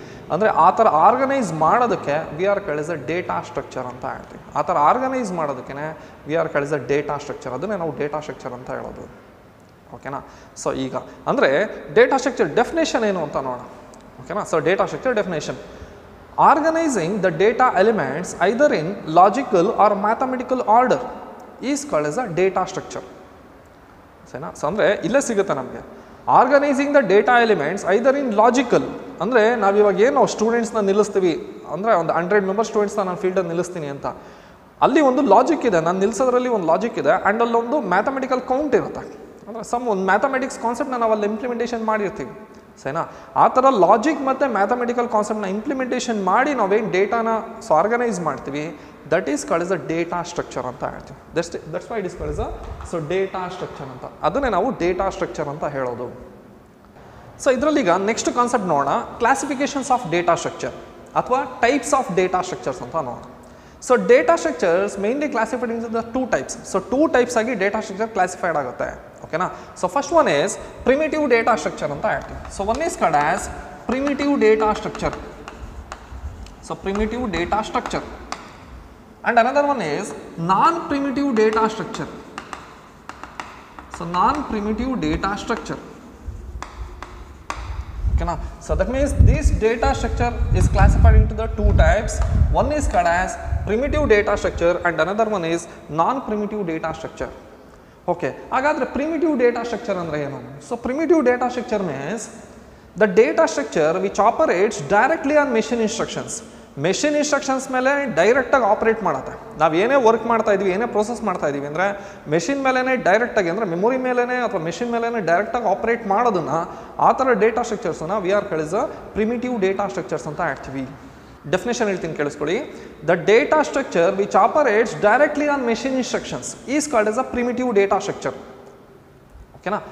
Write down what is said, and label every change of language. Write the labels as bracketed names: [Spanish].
[Kannada] ಅಂದರೆ ಆ ಥರ ಆರ್ಗನೈಸ್ ಮಾಡೋದಕ್ಕೆ [English] we are called as a data structure [Kannada] ಅಂತ ಹೇಳ್ತೀವಿ. ಆ ಥರ ಆರ್ಗನೈಸ್ ಮಾಡೋದಕ್ಕೆ [English] we are called as a data structure, [Kannada] ಅದನ್ನೇ ನಾವು ಡೇಟಾ ಸ್ಟ್ರಕ್ಚರ್ ಅಂತ ಹೇಳೋದು. ಓಕೆನಾ. ಸೊ ಈಗ ಅಂದರೆ ಡೇಟಾ ಸ್ಟ್ರಕ್ಚರ್ ಡೆಫಿನೇಷನ್ ಏನು ಅಂತ ನೋಡೋಣ. ಓಕೆನಾ. [English] So data structure definition: organizing the data elements either in logical or mathematical order is called as a data structure. [Kannada] ಸರಿನಾ. ಸೊ ಅಂದರೆ ಇಲ್ಲೇ ಸಿಗುತ್ತೆ ನಮಗೆ [English] organizing the data elements either in logical, [Kannada] ಅಂದರೆ ನಾವಿವಾಗ ಏನು ನಾವು ಸ್ಟೂಡೆಂಟ್ಸ್ನ ನಿಲ್ಲಿಸ್ತೀವಿ ಅಂದರೆ ಒಂದು 100 ಮೆಂಬರ್ ಸ್ಟೂಡೆಂಟ್ಸ್ನ ನಾನು ಫೀಲ್ಡಲ್ಲಿ ನಿಲ್ಲಿಸ್ತೀನಿ ಅಂತ, ಅಲ್ಲಿ ಒಂದು ಲಾಜಿಕ್ ಇದೆ, ನಾನು ನಿಲ್ಲಿಸೋದ್ರಲ್ಲಿ ಒಂದು ಲಾಜಿಕ್ ಇದೆ. ಆ್ಯಂಡ್ ಅಲ್ಲೊಂದು ಮ್ಯಾಥಮೆಟಿಕಲ್ ಕೌಂಟ್ ಇರುತ್ತೆ, ಅಂದರೆ ಒಂದು ಮ್ಯಾಥಮೆಟಿಕ್ಸ್ ಕಾನ್ಸೆಪ್ಟ್ನ ನಾವು ಅಲ್ಲಿ ಇಂಪ್ಲಿಮೆಂಟೇಷನ್ ಮಾಡಿರ್ತೀವಿ ಸರಿನಾ. ಆ ಥರ ಲಾಜಿಕ್ ಮತ್ತು ಮ್ಯಾಥಮೆಟಿಕಲ್ ಕಾನ್ಸೆಪ್ಟ್ನ ಇಂಪ್ಲಿಮೆಂಟೇಷನ್ ಮಾಡಿ ನಾವೇನು ಡೇಟಾನ ಆರ್ಗನೈಸ್ ಮಾಡ್ತೀವಿ, [English] that is called as a data structure [Kannada] ಅಂತ ಹೇಳ್ತೀವಿ. [English] that's why it is called as a data structure [Kannada] ಅಂತ, ಅದನ್ನೇ ನಾವು ಡೇಟಾ ಸ್ಟ್ರಕ್ಚರ್ ಅಂತ ಹೇಳೋದು. ಸೊ ಇದರಲ್ಲೀಗ ನೆಕ್ಸ್ಟ್ ಕಾನ್ಸೆಪ್ಟ್ ನೋಡೋಣ, ಕ್ಲಾಸಿಫಿಕೇಶನ್ಸ್ ಆಫ್ ಡೇಟಾ ಸ್ಟ್ರಕ್ಚರ್ ಅಥವಾ ಟೈಪ್ಸ್ ಆಫ್ ಡೇಟಾ ಸ್ಟ್ರಕ್ಚರ್ಸ್ ಅಂತ ನೋಡೋಣ. [English] So data structures mainly classified in the 2 types. [Kannada] So 2 types ಆಗಿ ಡೇಟಾ ಸ್ಟ್ರಕ್ಚರ್ ಕ್ಲಾಸಿಫೈಡ್ ಆಗುತ್ತೆ. ಓಕೆನಾ. [English] so first one is primitive data structure [Kannada] ಅಂತ ಹೇಳ್ತೀವಿ. [English] So one is called as primitive data structure. So primitive data structure and another one is non-primitive data structure. So non-primitive data structure. Okay na. So that means this data structure is classified into the 2 types. One is called as primitive data structure and another one is non-primitive data structure. Okay. [Kannada] ಹಾಗಾದ್ರೆ primitive data structure ಅಂದ್ರೆ ಏನು? [English] So primitive data structure means the data structure which operates directly on machine instructions. [Kannada] Machine instructions ಮೇಲೆ ಡೈರೆಕ್ಟಾಗಿ operate ಮಾಡುತ್ತೆ. ನಾವು ಏನೇ work ಮಾಡ್ತಾ ಇದೀವಿ, ಏನೇ ಪ್ರೋಸೆಸ್ ಮಾಡ್ತಾ ಇದೀವಿ ಅಂದರೆ ಮೆಷಿನ್ ಮೇಲೇ ಡೈರೆಕ್ಟಾಗಿ, ಅಂದರೆ ಮೆಮೊರಿ ಮೇಲೇ ಅಥವಾ ಮೆಷಿನ್ ಮೇಲೇ ಡೈರೆಕ್ಟಾಗಿ ಆಪ್ರೇಟ್ ಮಾಡೋದನ್ನು, ಆ ಥರ data ಸ್ಟ್ರಕ್ಚರ್ಸನ್ನು [English] we are called as a primitive data structures [Kannada] ಅಂತ ಹೇಳ್ತೀವಿ. ಡೆಫಿನೇಷನ್ ಹೇಳ್ತೀನಿ ಕೇಳಿಸ್ಕೊಳ್ಳಿ. [English] The data structure which operates directly on machine instructions is called as a primitive data structure. ಓಕೆನಾ.